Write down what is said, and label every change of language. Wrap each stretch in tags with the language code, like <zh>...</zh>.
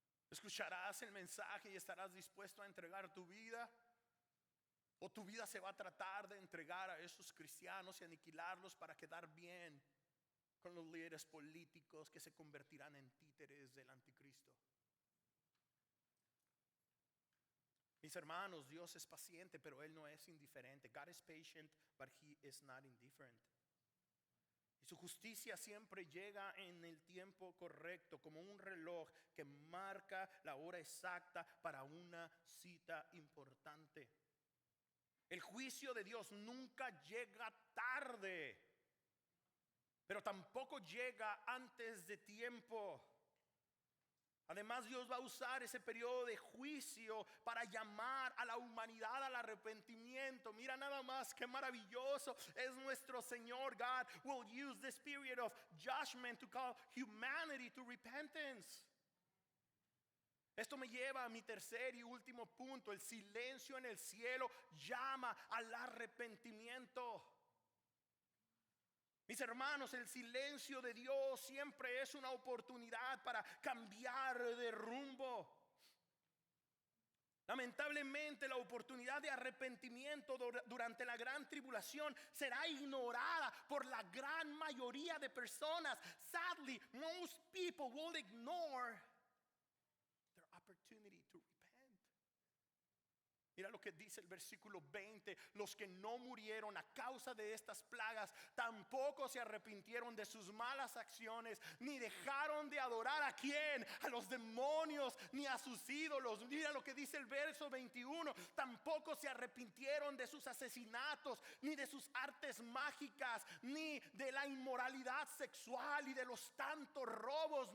<es>Escucharás el mensaje y estarás dispuesto a entregar tu vida, o tu vida se va a tratar de entregar a esos cristianos y aniquilarlos para quedar bien con los líderes políticos que se convertirán en títeres del anticristo. Mis hermanos, Dios es paciente, pero Él no es indiferente.</es> <en>God is patient, but He is not indifferent.</en> <es>Y su justicia siempre llega en el tiempo correcto, como un reloj que marca la hora exacta para una cita importante. El juicio de Dios nunca llega tarde, pero tampoco llega antes de tiempo. Además, Dios va a usar ese periodo de juicio para llamar a la humanidad al arrepentimiento. Mira nada más qué maravilloso es nuestro Señor.</es> <en>God will use this period of judgment to call humanity to repentance.</en> <es>Esto me lleva a mi tercer y último punto. El silencio en el cielo llama al arrepentimiento. Mis hermanos, el silencio de Dios siempre es una oportunidad para cambiar de rumbo. Lamentablemente, la oportunidad de arrepentimiento durante la gran tribulación será ignorada por la gran mayoría de personas.</es> <en>Sadly, most people will ignore their opportunity to repent.</en> <es>Mira lo que dice el versículo 20. Los que no murieron a causa de estas plagas tampoco se arrepintieron de sus malas acciones, ni dejaron de adorar a quién, a los demonios, ni a sus ídolos. Mira lo que dice el verso 21. Tampoco se arrepintieron de sus asesinatos, ni de sus artes mágicas, ni de la inmoralidad sexual y de los tantos robos.</es>